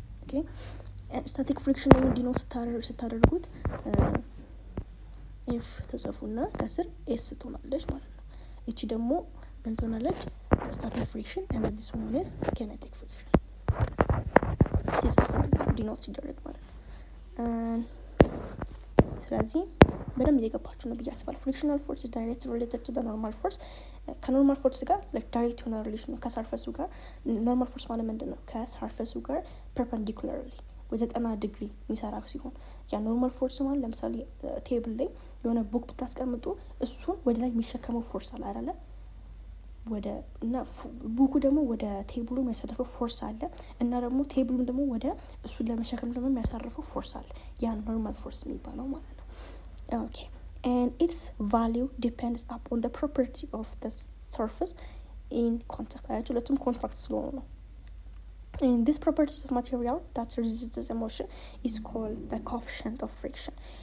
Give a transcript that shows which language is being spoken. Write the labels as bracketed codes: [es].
[am] okay and static friction ደግሞ ዲኖ ስታደርጉት ኤፍ ተጽፉና ከስር ኤስ ትሆናለች ማለት ነው። እቺ ደግሞ ምን ትሆናለች? [en] static friction and this one is kinetic friction. [am] ዲኖ ሲደረግ ማለት ነው። ስለዚህ በደንብ እየገባችሁ ነው ብዬ አስባለሁ። ፍሪክሽናል ፎርስ [en] is directly related to the normal force. [am] ከኖርማል ፎርስ ጋር like direct የሆነ ሪሌሽን ነው ከሰርፈሱ ጋር። ኖርማል ፎርስ ማለት ምንድን ነው? ከሰርፈሱ ጋር perpendicularly ወደ 90 ዲግሪ የሚሰራ ሲሆን ያ ኖርማል ፎርስ ማለት ለምሳሌ ቴብል ላይ የሆነ ቡክ ብታስቀምጡ እሱን ወደ ላይ የሚሸከመው ፎርስ አለ አይደለ? ወደ እና ቡኩ ደግሞ ወደ ቴብሉ የሚያሳርፈው ፎርስ አለ እና ደግሞ ቴብሉ ደግሞ ወደ እሱን ለመሸከም ደግሞ የሚያሳርፈው ፎርስ አለ። ያ ኖርማል ፎርስ የሚባለው ማለት ነው። [en] okay and its value depends upon the property of the surface in contact. [am] ሁለቱም ኮንታክት ስለሆኑ ነው። [en] and this property of material that resists emotion is called the coefficient of friction.